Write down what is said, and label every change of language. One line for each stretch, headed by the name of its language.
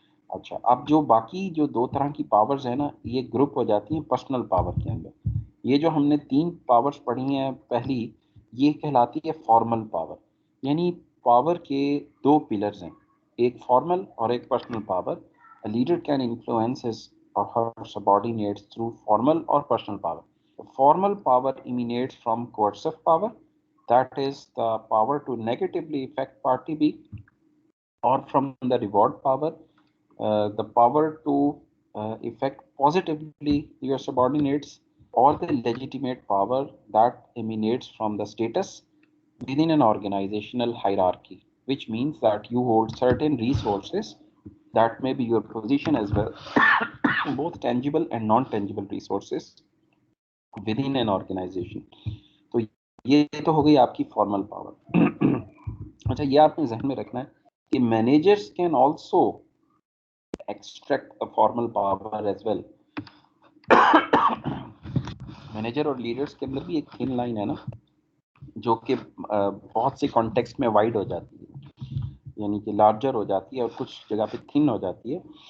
Urdu: اچھا, اب جو باقی جو 2 طرح کی پاورز ہیں نا, یہ گروپ ہو جاتی ہیں پرسنل پاور کے اندر. یہ جو ہم نے 3 پاورز پڑھی ہیں پہلی, یہ کہلاتی ہے فارمل پاور. یعنی پاور کے 2 پلرز ہیں, ایک فارمل اور ایک personal power.
English: A leader can influence his or her subordinates through formal or personal power. The formal power emanates from coercive power, that is the power to negatively affect party B, or from the reward power, the power to affect positively your subordinates, or the legitimate power that emanates from the status within an organizational hierarchy, which means that you hold certain resources that may be your position as well, both tangible and non-tangible resources within an organization.
Urdu: تو یہ تو ہو گئی آپ کی formal power. اچھا, یہ آپ نے ذہن میں رکھنا ہے کہ
English: managers can also extract the formal power as well.
Urdu: Manager اور لیڈرز کے اندر بھی ایک تھن لائن ہے نا, جو کہ بہت سے کانٹیکسٹ میں وائڈ ہو جاتی ہے, یعنی کہ لارجر ہو جاتی ہے اور کچھ جگہ پہ تھن ہو جاتی ہے.